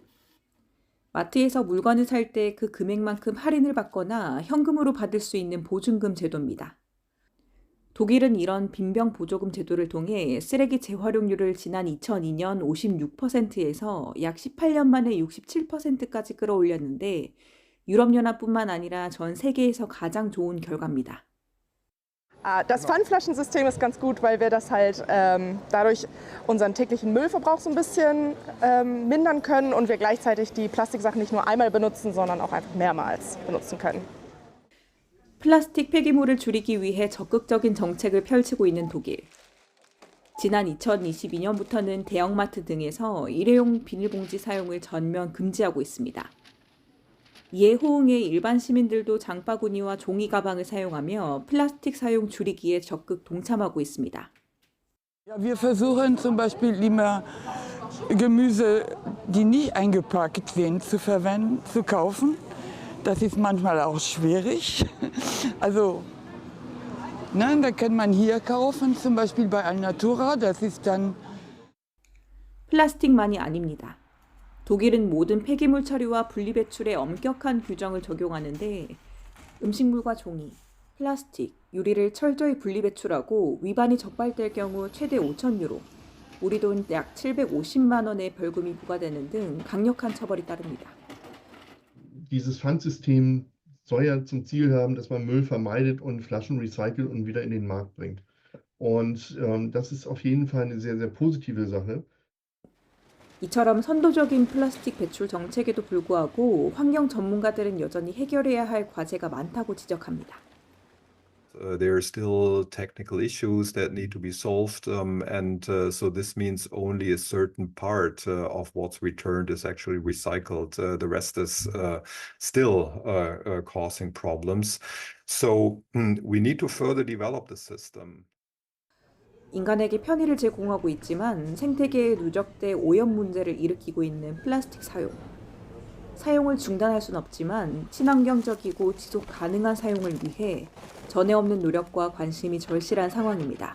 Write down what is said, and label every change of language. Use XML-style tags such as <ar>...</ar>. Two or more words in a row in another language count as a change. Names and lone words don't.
<ko>마트에서 물건을 살 때 그 금액만큼 할인을 받거나 현금으로 받을 수 있는 보증금 제도입니다. 독일은 이런 빈병 보조금 제도를 통해 쓰레기 재활용률을 지난 2002년 56%에서 약 18년 만에 67%까지 끌어올렸는데 유럽연합뿐만 아니라 전 세계에서 가장 좋은 결과입니다.</ko> <de>Das Pfandflaschensystem ist ganz gut, weil wir das halt dadurch unseren täglichen Müllverbrauch so ein bisschen mindern können und wir gleichzeitig die Plastiksachen nicht nur einmal benutzen, sondern auch einfach mehrmals benutzen können.</de> <ko>플라스틱 폐기물을 줄이기 위해 적극적인 정책을 펼치고 있는 독일. 지난 2022년부터는 대형마트 등에서 일회용 비닐봉지 사용을 전면 금지하고 있습니다. 이에 호응해 일반 시민들도 장바구니와 종이 가방을 사용하며 플라스틱 사용 줄이기에 적극 동참하고 있습니다.</ko> <de>Wir versuchen zum Beispiel immer Gemüse, die nicht eingepackt sind, zu kaufen. Das ist manchmal auch schwierig. Also, da kann man hier kaufen, zum Beispiel bei Alnatura. Das ist dann.</de> <ko>플라스틱만이 아닙니다. 독일은 모든 폐기물 처리와 분리배출에 엄격한 규정을 적용하는데 음식물과 종이, 플라스틱, 유리를 철저히 분리배출하고 위반이 적발될 경우 최대 5,000유로, 우리 돈 약 750만 원의 벌금이 부과되는 등 강력한 처벌이 따릅니다.</ko> <de>Dieses Pfandsystem soll ja zum Ziel haben, dass man Müll vermeidet und Flaschen recycelt und wieder in den Markt bringt. Und das ist auf jeden Fall eine sehr, sehr positive Sache.</de> <ko>이처럼 선도적인 플라스틱 배출 정책에도 불구하고 환경 전문가들은 여전히 해결해야 할 과제가 많다고 지적합니다.</ko> <en>There are still technical issues that need to be solved, and so this means only a certain part of what's returned is actually recycled. The rest is still causing problems. So we need to further develop the system.</en> <ko>인간에게 편의를 제공하고 있지만 생태계에 누적돼 오염 문제를 일으키고 있는 플라스틱 사용. 사용을 중단할 수는 없지만 친환경적이고 지속 가능한 사용을 위해 전에 없는 노력과 관심이 절실한 상황입니다.</ko>